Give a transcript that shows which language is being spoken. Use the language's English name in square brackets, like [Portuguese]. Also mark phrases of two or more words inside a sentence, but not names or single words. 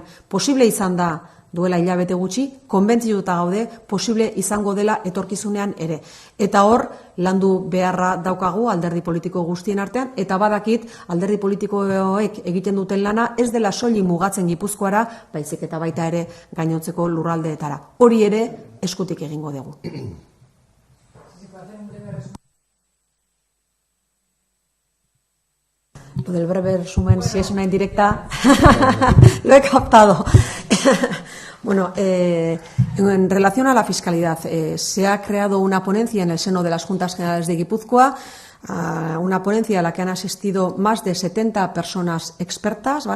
[Basque] Posible izan da duela hilabete gutxi, konbentzituta gaude, posible izango dela etorkizunean ere. Eta hor, landu beharra daukagu alderdi politiko guztien artean, eta badakit alderdi politikoek egiten duten lana ez dela soilik mugatzen Gipuzkoara, baizik eta baita ere gainontzeko lurraldeetara. Hori ere eskutik egingo dugu. [Spanish] Lo del breve resumen, si es una indirecta, lo he captado. Bueno, en relación a la fiscalidad, se ha creado una ponencia en el seno de las Juntas Generales de Guipúzcoa, una ponencia a la que han asistido más de 70 personas expertas, ¿vale?